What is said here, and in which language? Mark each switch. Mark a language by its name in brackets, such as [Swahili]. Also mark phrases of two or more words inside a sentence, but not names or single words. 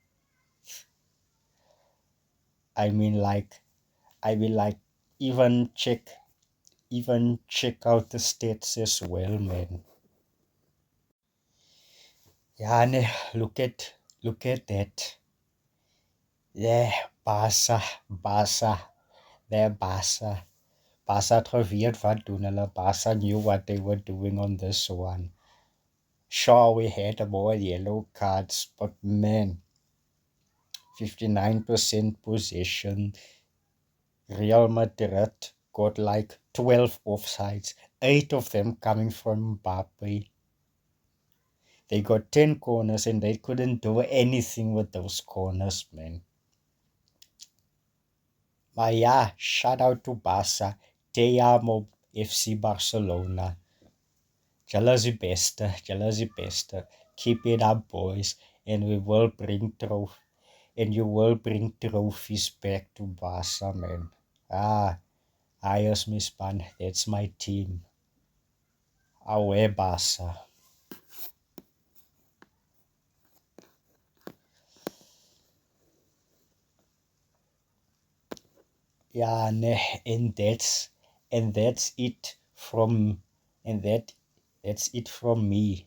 [English] I mean like even check out the stats as well, man. Yeah, nee, look at that. Yeah, Barca. They're Barca. [Afrikaans] Barca het geweet wat doen hulle. [English] Barca knew what they were doing on this one. Sure, we had more yellow cards, but man, 59% possession. Real Madrid got like 12 offsides, 8 of them coming from Mbappe. They got 10 corners and they couldn't do anything with those corners, man. [Afrikaans] Maar ja, [English] shout out to Barca. [Spanish] Te amo [Afrikaans] FC Barcelona. Julle is die beste. [English] Keep it up, boys. And you will bring trophies back to Barca, man. [Afrikaans] I is my span. [English] That's my team. Away Barca. Yeah, nee, and that's it from that's it from me.